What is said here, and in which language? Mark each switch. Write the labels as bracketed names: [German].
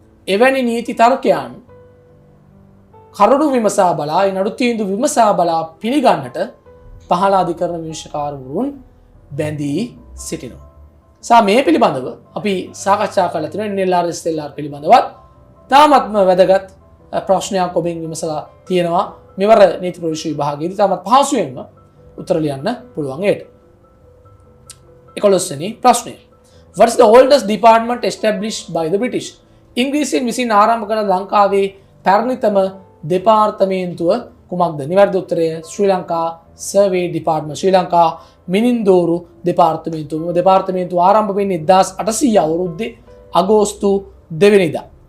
[Sinhala] එවැනි නීති තර්කයන් කරුණු විමසා බලා නඩු තීන්දුව විමසා බලා පිළිගන්නට පහළ අධිකරණ විනිශ්චයකාරවරුන් බැඳී සිටිනවා. මේ පිළිබඳව අපි සාකච්ඡා කරලා තියෙනවා NLR SLR පිළිබඳවත් තාමත්ම වැදගත් ප්‍රශ්නයක් ඔබෙන් විමසලා තියෙනවා. මෙවර නීති ප්‍රවේශ විභාගයේදී තාමත් පහසුවෙන්ම උත්තර ලියන්න පුළුවන් ඒට. 11 වෙනි ප්‍රශ්නය. [English] What is the oldest department established by the British? [Sinhala] ඉංග්‍රීසියෙන් විසින් ආරම්භ කරන ලංකාවේ පැරණිතම දෙපාර්තමේන්තුව කුමක්ද? නිවැරදි උත්තරය ශ්‍රී ලංකා සර්වේ ඩිපාර්ට්මන්ට්. ශ්‍රී ලංකා මිනින්දෝරු දෙපාර්තමේන්තුව. මේ දෙපාර්තමේන්තුව ආරම්භ වෙන්නේ 1800 අවුරුද්දේ අගෝස්තු 2 වෙනිදා.